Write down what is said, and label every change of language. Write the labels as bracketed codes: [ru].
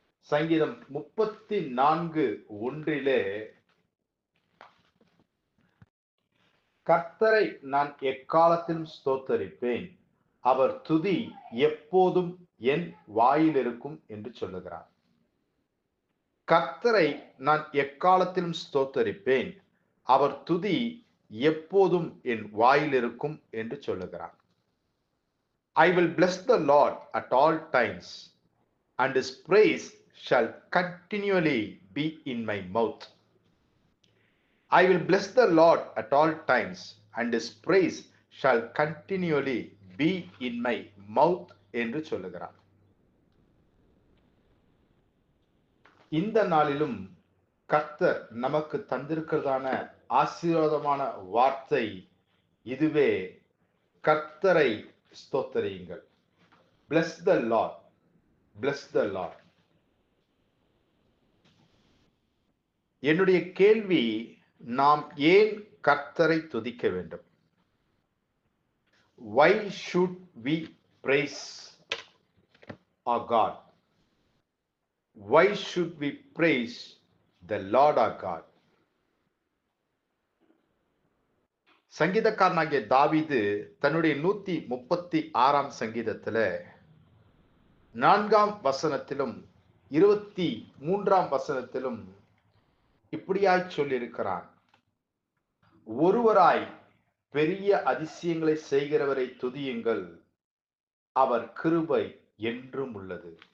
[ta] சங்கீதம் 34:1 கர்த்தரை நான் எக்காலத்திலும் ஸ்தோத்தரிப்பேன், அவர் துதி எப்போதும் என் வாயில் இருக்கும் என்று சொல்லுகிறார். கர்த்தரை நான் எக்காலத்திலும் ஸ்தோத்தரிப்பேன், அவர் துதி எப்போதும் என் வாயில் இருக்கும் என்று சொல்லுகிறார். [en] I will bless the Lord at all times, and his praise shall continually be in my mouth. I will bless the Lord at all times, and his praise shall continually be in my mouth [ta] என்று சொல்லுகிறார். இந்த நாளிலும் கர்த்தர் நமக்கு தந்திருக்கிறதான ஆசீர்வாதமான வார்த்தை இதுவே, கர்த்தரை ஸ்தோத்தரியுங்கள். [en] Bless the Lord. Bless the Lord. [ta] என்னுடைய கேள்வி, நாம் ஏன் கர்த்தரை துதிக்க வேண்டும்? [en] Why should we praise our God? Why should we praise the Lord our God? [ta] சங்கீதக்காரனாகிய தாவீது தன்னுடைய 136ஆம் சங்கீதத்துல 4ஆம் வசனத்திலும் 23ஆம் வசனத்திலும் இப்படியாய் சொல்லியிருக்கிறான், ஒருவராய் பெரிய அதிசயங்களை செய்கிறவரை துதியுங்கள், அவர் கிருபை என்றும் உள்ளது.